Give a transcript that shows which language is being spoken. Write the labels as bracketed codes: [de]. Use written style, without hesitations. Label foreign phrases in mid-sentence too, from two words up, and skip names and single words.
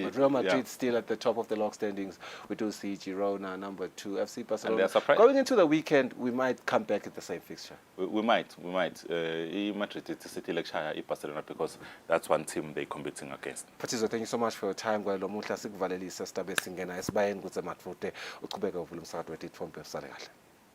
[en] it- Real Madrid yeah. still at the top of the log standings. We do see Girona number 2, FC And Barcelona. they're surprised. Going into the weekend, we might come back at the same fixture. We might. Madrid is City like Barcelona because that's one team they're competing against. Patizo, thank you so much for your time. [ss] Kwalo muhla sikuvalelisa sidabe singena esibayeni kuze matfute uqhubeke uvula umsakazo wethu itfombe usale kahle.